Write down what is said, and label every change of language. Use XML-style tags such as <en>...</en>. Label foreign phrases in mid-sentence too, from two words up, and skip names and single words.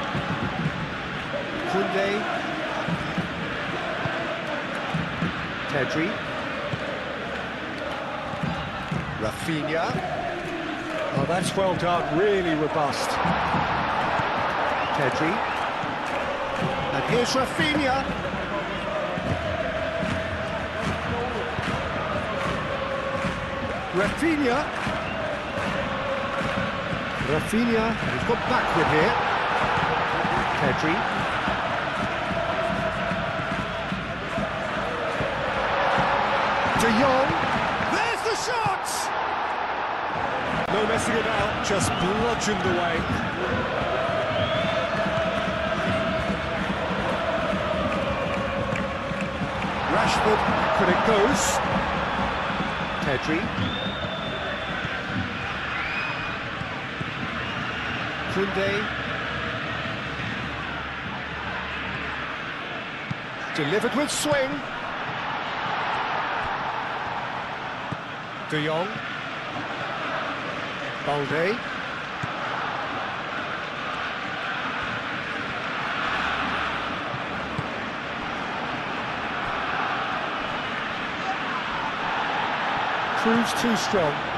<en>Koundé. Pedri. Rafinha. Oh, that's well done, really robust. Pedri. And here's Rafinha. Rafinha, he's got backward here. Pedri. De Jong. There's the shot! No messing about, just bludgeoned away. Rashford, but it goes. Pedri. Koundé. Delivered with swing. De Jong. Balde. Proves too strong.</en>